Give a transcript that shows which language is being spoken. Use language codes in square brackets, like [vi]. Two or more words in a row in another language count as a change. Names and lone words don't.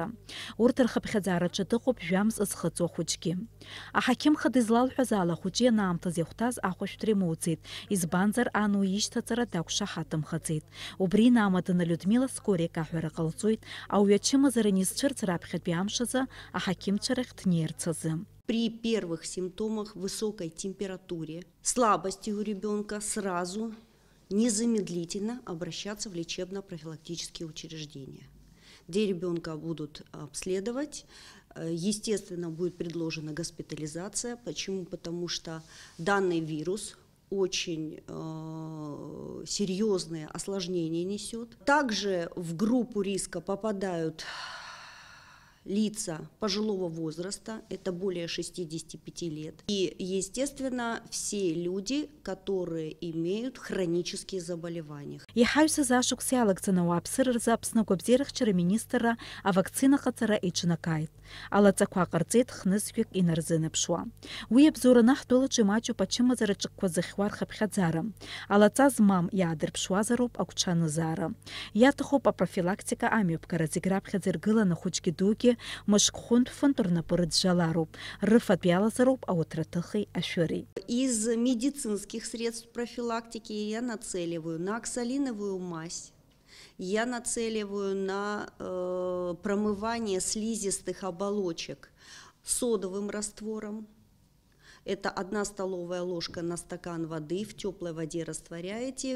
[ab] Урҭ рхыԥхьаӡаараҿы дыҟоуп жәамз ызхыҵуа ахәыҷгьы. Аҳақьымхада излалҳәаз ала ахәыҷы ианаамҭаз иахәҭаз ахәышәтәра имоуӡеит, избанзар ан уи ишьҭаҵара дақәшаҳаҭымхаӡеит. Убри инаамаданы Людмила Скорик аҳәара ҟалҵоит ауаҩы ачымазара анизцәырҵ раԥхьатәи амш азы аҳақьымцәа рахь днеирц азы. [ru] При первых симптомах высокой температуре, слабости у ребенка сразу, незамедлительно обращаться в лечебно-профилактические учреждения, где ребенка будут обследовать. Естественно, будет предложена госпитализация. Почему? Потому что данный вирус очень серьезные осложнения несет. Также в группу риска попадают лица пожилого возраста, это более 65 лет. И, естественно, все люди, которые имеют хронические заболевания. [ab] Иҳаҩсыз ашықәс иалагӡаны ауааԥсыра рзы Аԥсны агәабзиарахьчара министрра авакцина ҟаҵара иҿнакааит. Алаҵақәа ҟарҵеит хнызқьҩык инарзынаԥшуа. Уи абзоураны ҳтәылаҿы имаҷуп ачымазараҿыкқәа зыхьуа рхыԥхьаӡара. Алаҵа змам иаадырԥшуазароуп агәҽанызаара. Иаҭахуп апрофилактика амҩаԥгара зегь раԥхьаӡа иргыланы хәыҷгьы дугьы мышк-хәынтә-фынтә рнапы рыӡәӡәалароуп. Рыфатә иалазароуп ауаҭраҭыхи ашәыри. [ru] Из медицинских средств профилактики я нацеливаю на оксалиновую мазь, я нацеливаю на промывание слизистых оболочек содовым раствором. Это 1 столовая ложка на стакан воды, в теплой воде растворяете.